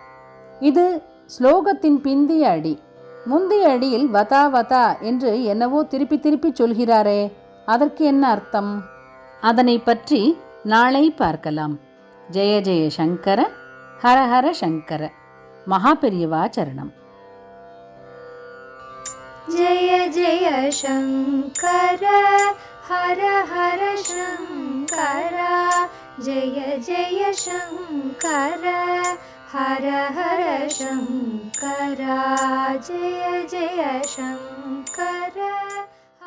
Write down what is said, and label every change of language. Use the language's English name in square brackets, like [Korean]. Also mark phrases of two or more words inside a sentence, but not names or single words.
[Tamil] இது ஸ்லோகத்தின் பிந்திய அடி. முந்தைய அடியில் வதா வதா என்று என்னவோ திருப்பி திருப்பி சொல்கிறாரே, அதற்கு என்ன அர்த்தம்? அதனை பற்றி நாளை பார்க்கலாம். ஜெய ஜெய சங்கர, ஹர ஹர சங்கர. மகாபெரியவா சரணம். [Sanskrit] जय जय शङ्कर हर हर शङ्कर, जय जय शङ्कर हर हर शङ्कर, जय जय शङ्कर.